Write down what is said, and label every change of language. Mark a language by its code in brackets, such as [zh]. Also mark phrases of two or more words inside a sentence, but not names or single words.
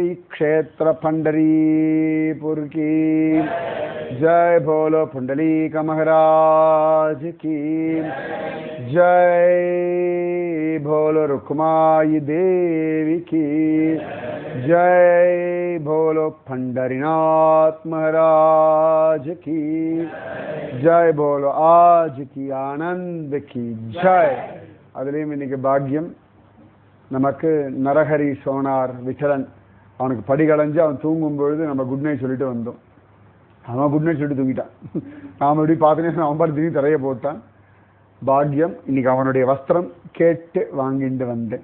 [hi] क्षेत्र पंढरीपुर की जय भोलो पुंडलीक महाराज की जय भोलो रुक्माई देवी की जय भोलो पंढरीनाथ महाराज की जय बोलो आज की आनंद की जय [ta] அதுலேயும் இன்னைக்கு பாக்கியம் நமக்கு நரஹரி சோனார் விட்டலன் அவனுக்கு படிகளைஞ்சு அவன் தூங்கும் பொழுது நம்ம [en] good night [ta] சொல்லிட்டு வந்தோம். அவன் [en] good night [ta] சொல்லிட்டு தூங்கிட்டான். நாம் எப்படி பார்த்தேன்னு அவன் பாட்டு திடீர்னு தரைய போட்டான். பாக்கியம் இன்னைக்கு அவனுடைய வஸ்திரம் கேட்டு வாங்கிட்டு வந்தேன்.